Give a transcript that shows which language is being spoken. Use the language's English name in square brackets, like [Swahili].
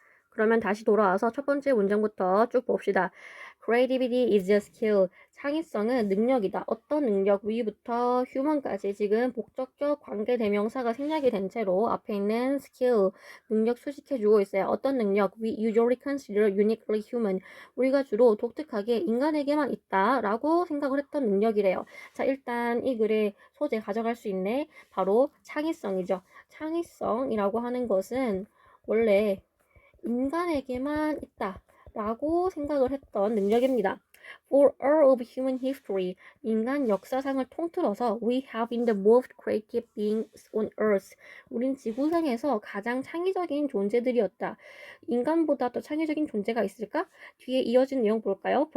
[Korean] 그러면 다시 돌아와서 첫 번째 문장부터 쭉 봅시다. [English] Creativity is a skill. [Korean] 창의성은 능력이다. 어떤 능력? 위부터 human까지 지금 목적격 관계대명사가 생략이 된 채로 앞에 있는 skill, 능력 수식해주고 있어요. 어떤 능력? [English] We usually consider uniquely human. [Korean] 우리가 주로 독특하게 인간에게만 있다 라고 생각을 했던 능력이래요. 자, 일단 이 글의 소재 가져갈 수 있네. 바로 창의성이죠. 창의성이라고 하는 것은 원래 인간에게만 있다 라고 생각을 했던 능력입니다. [English] For all of human history, [Korean] 인간 역사상을 통틀어서 [English] we have been the most creative beings on earth. [Korean] 우린 지구상에서 가장 창의적인 존재들이었다. 인간보다 더 창의적인 존재가 있을까? 뒤에 이어진 내용 볼까요?